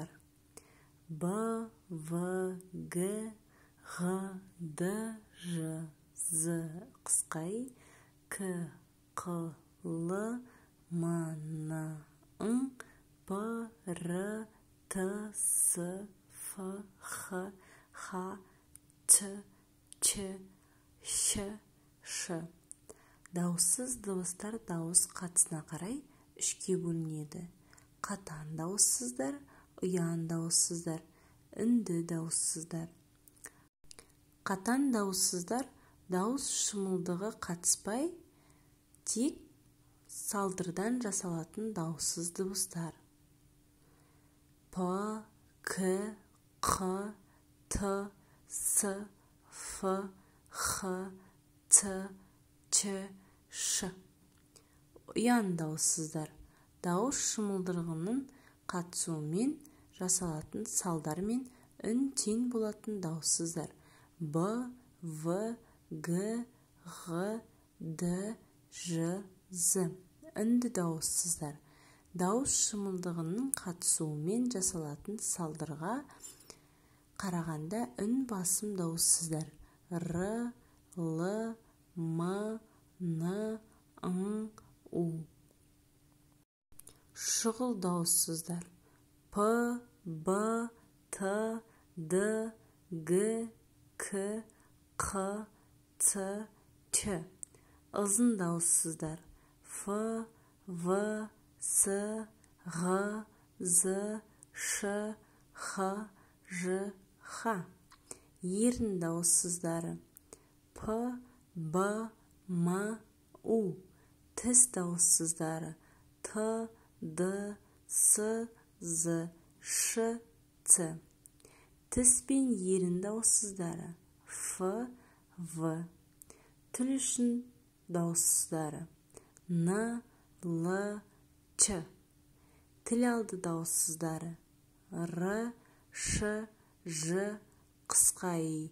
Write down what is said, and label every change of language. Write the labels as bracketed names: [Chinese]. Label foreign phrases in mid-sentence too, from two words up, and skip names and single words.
[Kazakh] Б, В, Г, Ғ, Д, Ж, З қысқай, К, Қ, Л, М, Н, Ң, П, Р, Т, С, Ф, Х, Х, Т, Ч, Щ, Ш. Дауыссыз дыбыстар дауыс қатысына қарай үшке бөлінеді. Қатан дауыссыздар, ұян дауыссыздар, үнді дауыссыздар. Қатан дауыссыздар дауыс шымылдығы қатыспай, тек салдырдан жасалатын дауыссыз дыбыстар. П, К, Қ, Т, С, Ф, Х, Т, Ч, Ш. Ұян дауыссыздар дауыс шымылдырығының қатысуымен жасалатын салдар мен үн тең болатын дауыссыздар. Б, В, Г, Ғ, Д, Ж, З. Үнді дауыссыздар дауыс шымылдығының қатысуымен жасалатын салдарға қарағанда үн басым дауыссыздар. Р, Л, М, Н, Ң, У. Шұғыл дауыссыздар. П, Б, Т, Д, Г, К, Қ, Ц, Ч. Ызын дауыссыздар. Ф, В, С, Ғ, З, Ш, Х, Ж, Х. Ерін дауыссыздары. П, Б, М, У. Тіс дауыссыздары. Т, Д, С, З, Ш, Ц. Тіс пен ерін дауыссыздары. Ф, В. Тіл үшін дауыссыздары. Н, Л, Ч. Тіл алды дауыссыздары. Р, Ш, Ж, қысқай.